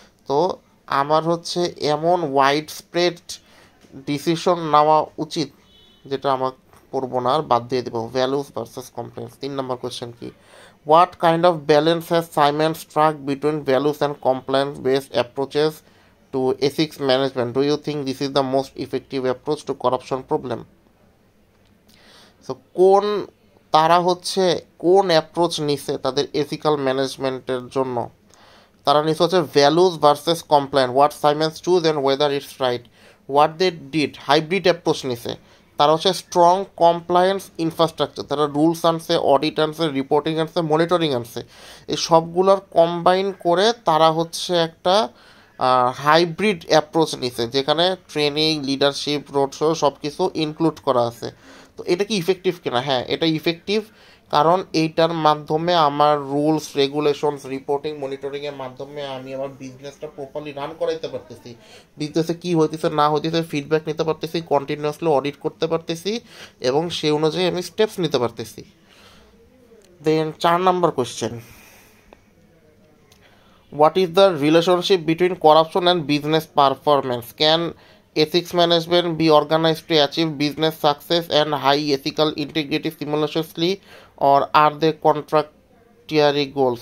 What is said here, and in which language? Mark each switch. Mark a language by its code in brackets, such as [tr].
[bn] তো আমার হচ্ছে এমন ওয়াইড স্প্রেড ডিসিশন নেওয়া উচিত, যেটা আমার পড়বো না আর বাদ দিয়ে দেবো। [en] Values versus compliance. [bn] 3 নম্বর কোয়েশ্চেন কি? [en] What kind of balance has Simon struck between values and compliance based approaches to ethics management? Do you think this is the most effective approach to corruption problem? [bn] So কোন তারা হচ্ছে কোন approach নিছে তাদের ethical ম্যানেজমেন্টের জন্য? তারা নিচ্ছে হচ্ছে values versus compliance, [en] What Siemens choose and whether it's right. What they did, [bn] hybrid approach নিছে। তারা হচ্ছে স্ট্রং কমপ্লায়েন্স ইনফ্রাস্ট্রাকচার, তারা রুলস আনছে, অডিট আনছে, রিপোর্টিং আনছে, মনিটরিং আনছে। এই সবগুলোর কম্বাইন করে তারা হচ্ছে একটা হাইব্রিড অ্যাপ্রোচ নিছে, যেখানে ট্রেনিং, লিডারশিপ, রোড শো সব কিছু ইনক্লুড করা আছে। তো এটা কি ইফেক্টিভ কিনা? হ্যাঁ, এটা ইফেক্টিভ। কারণ এইটার মাধ্যমে আমার রুলস রেগুলেশনস, রিপোর্টিং, মনিটরিংয়ের মাধ্যমে আমি আমার বিজনেসটা প্রপারলি রান করাইতে পারতেছি। বিজনেসে কী হইতেছে না হইতেছে ফিডব্যাক নিতে পারতেছি, কন্টিনিউয়াসলি অডিট করতে পারতেছি, এবং সেই অনুযায়ী আমি স্টেপস নিতে পারতেছি। দেন 4 নম্বর question, [en] what is the relationship between corruption and business performance? Can ethics management be organized to achieve business success and high ethical integrity simultaneously, or are they contradictory goals?